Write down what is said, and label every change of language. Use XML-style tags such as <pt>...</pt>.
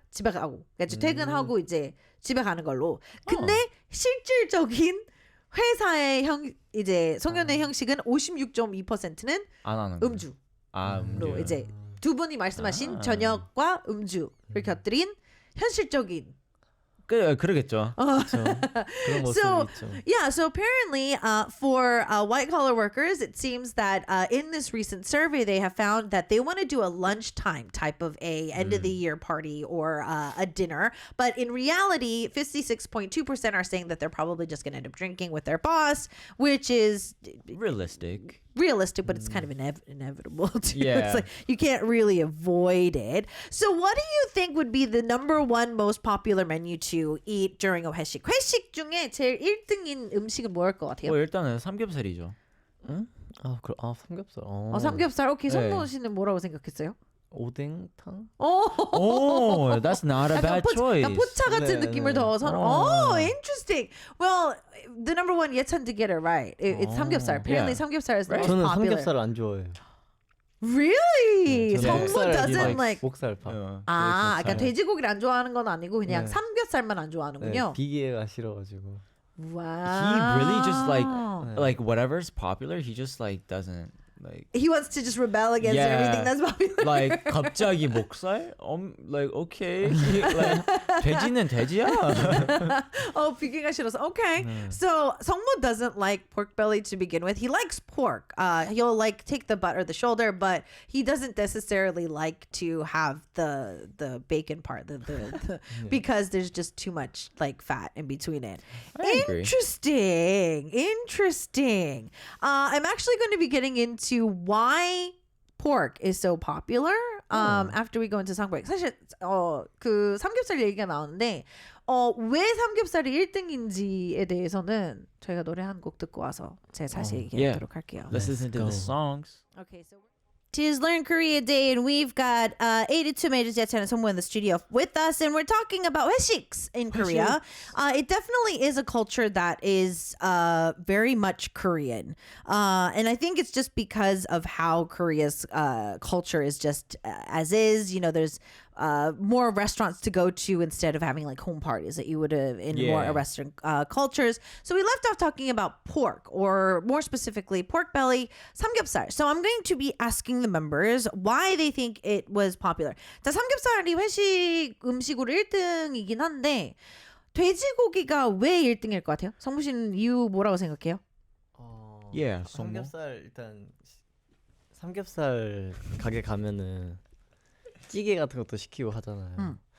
<ko>집에 가고, 그러니까 퇴근하고 이제 집에 가는 걸로. 근데 실질적인 회사의 이제 송년회 형식은 56.2%는 안 하는 음주. 로 이제 두 분이 말씀하신 저녁과 음주를 곁들인 현실적인 그러겠죠. 그렇죠. 그런 모습이</ko> <en>So</en> <ko>있죠.</ko> <en>yeah, so apparently for white collar workers, it seems that in this recent survey, they have found that they want to do a lunchtime type of a end of the year party or a dinner. But in reality, 56.2% are saying that they're probably just going to end up drinking with their boss, which is Realistic. but it's kind of inevitable too. Yeah. It's like you can't really avoid it. So what do you think would be the number one most popular menu to eat during a 회식?</en> <ko>회식 중에 제일 1등인 음식은 뭐일 것 같아요? 일단은 삼겹살이죠. 응? 삼겹살. 삼겹살. 오케이, 네. 성모 씨는 뭐라고 생각했어요? 오뎅탕?</ko> <en>Oh, that's not a bad choice.</en> <ko>약간 포차 같은 네, 느낌을 네. 더 선호.</ko> <en>Oh, interesting. Well, the number one 예찬 to get it right. It's 삼겹살. Apparently, Yeah. 삼겹살 is the most</en> <ko>저는</ko> <en>popular.</en> <ko>삼겹살 안 좋아해요.</ko> <en>Really?</en> <ko>저는</ko> <en>성모 doesn't like.</en> <ko>목살파. 아, 그러니까 돼지고기를 안 좋아하는 건 아니고 그냥 네. 삼겹살만 안 네, 좋아하는군요. 비계가 싫어가지고.</ko> <en>Wow. He really just like whatever's popular. He just like doesn't like. He wants to just rebel against Yeah. everything that's popular. Like</en> <ko>갑자기 목살?</ko> <en>Like okay.</en> <ko>Like 돼지는 돼지야. 비계가 싫어서. Okay.</ko> <en>So 성모 doesn't like pork belly to begin with. He likes pork. He'll like take the butt or the shoulder, but he doesn't necessarily like to have the bacon part, the because there's just too much like fat in between it. I agree. Interesting. I'm actually going to be getting into why pork is so popular after we go into song break.</en> <ko>사실 그 삼겹살 얘기가 나오는데 왜 삼겹살이 1등인지에 대해서는 저희가 노래 한 곡 듣고 와서 제가 다시 얘기하도록 할게요.</ko> <en>Let's listen to the songs. Okay, so Tis Learn Korea Day, and we've got 82MAJOR 예찬 and SEONGMO in the studio with us, and we're talking about 회식s in Korea. It definitely is a culture that is very much Korean, and I think it's just because of how Korea's culture is just as is. You know, there's more restaurants to go to instead of having like home parties that you would have in more Western cultures. So we left off talking about pork, or more specifically pork belly, 삼겹살. So I'm going to be asking the members why they think it was popular.</en> <ko>자, 삼겹살이 회식 음식으로 1등이긴 한데 돼지고기가 왜 1등일 것 같아요? 성무 씨는 이유 뭐라고 생각해요?</ko> <en>Yeah,</en> <ko>삼겹살 일단 삼겹살 가게 가면은 찌개 같은 것도 시키고 하잖아요.</ko>